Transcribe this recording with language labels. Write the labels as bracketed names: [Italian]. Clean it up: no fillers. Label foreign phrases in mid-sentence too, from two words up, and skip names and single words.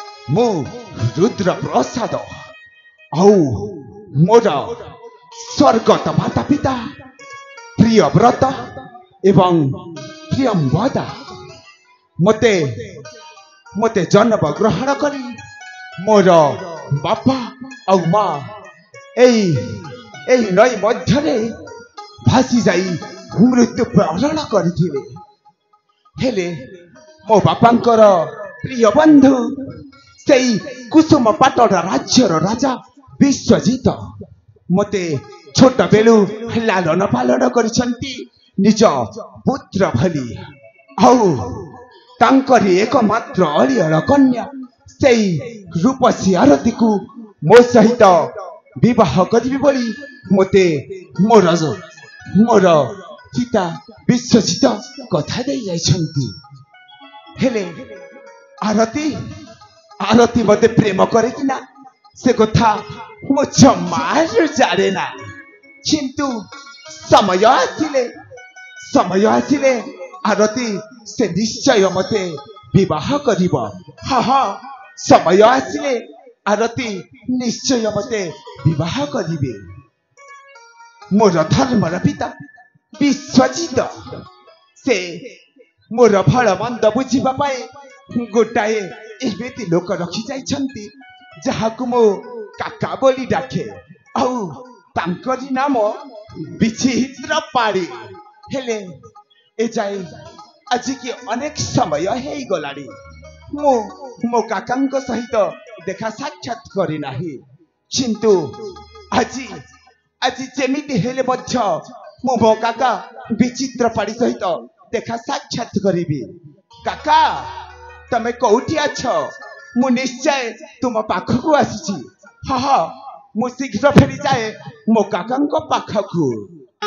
[Odia] ମୁଁ ରୁଦ୍ର ପ୍ରସାଦ ଆଉ ମୋର ସ୍ୱର୍ଗତ ମାତା ପିତା ପ୍ରିୟ ବ୍ରତ ଏବଂ ପ୍ରିୟମ୍ବଦା ମତେ ମତେ ଜନ୍ମ ଗ୍ରହଣ କରି ମୋର ବାପା ଆଉ ମାଁ ଏଇ ନଈ ମଧ୍ୟରେ ଭାସି ଯାଇ ମୃତ୍ୟୁ ପ୍ରାଣ କରିଥିଲେ ହେଲେ ମୋ ବାପାଙ୍କର ପ୍ରିୟ ବନ୍ଧୁ ସେଇ କୁସୁମ ପାଟଡ଼ ରାଜ୍ୟର ରାଜା ବିଶ୍ୱଜିତ ମତେ ଛୋଟ ବେଳୁ ଲାଳନ ପାଳନ କରିସନ୍ତି ନିଜ ପୁତ୍ର ଭଳି ଆଉ ତାଙ୍କରି ଏକମାତ୍ର ଅଲିଅଳ କନ୍ୟା ସେଇ ରୂପସୀ ଆରତୀ କୁ ମୋ ସହିତ ବିବାହ କରିବି ବୋଲି ମତେ ମୋର ମୋର ପିତା ବିଶ୍ୱଜିତ କଥା ଦେ ଯାଇଛନ୍ତି ହେଲେ ଆରତୀ ଆରତୀ ମତେ ପ୍ରେମ କରେ କି ନା ସେ କଥା ମୋ ଜମାର ଜାଣେ ନା କିନ୍ତୁ ସମୟ ଆସିଲେ ଆରତୀ ସେ ନିଶ୍ଚୟ ମତେ ବିବାହ କରିବ ହଁ ହଁ ସମୟ ଆସିଲେ ଆରତୀ ନିଶ୍ଚୟ ମତେ ବିବାହ କରିବେ ମୋର ଧର୍ମର ପିତା ବିଶ୍ୱଜିତ ସେ ମୋର ଭଲ ମନ୍ଦ ବୁଝିବା ପାଏ ଗୋଟାଏ ଏମିତି ଲୋକ ରଖି ଯାଇଛନ୍ତି ଯାହାକୁ ମୋ କକା ବୋଲି ଡାକେ ଆଉ ତାଙ୍କରି ନାମ ବିଚିତ୍ର ପାଢ଼ୀ ହେଲେ ଏ ଯାଏ ଆଜି କି ଅନେକ ସମୟ ହେ ଗଲାଡ଼ି ମୋ କକାଙ୍କ ସହିତ ଦେଖା ସାକ୍ଷାତ କରି ନାହିଁ କିନ୍ତୁ ଆଜି ଆଜି ଯେମିତି ହେଲେ ମଧ୍ୟ ମୋ କକା ବିଚିତ୍ର ପାଢ଼ୀ ସହିତ ଦେଖା ସାକ୍ଷାତ କରିବି କକା ତମେ କେଉଁଠି ଅଛ ମୁଁ ନିଶ୍ଚୟ ତୁମ ପାଖକୁ ଆସୁଛି ହଁ ହଁ ମୁଁ ଶୀଘ୍ର ଫେରି ଯାଏ ମୋ କକାଙ୍କ ପାଖକୁ।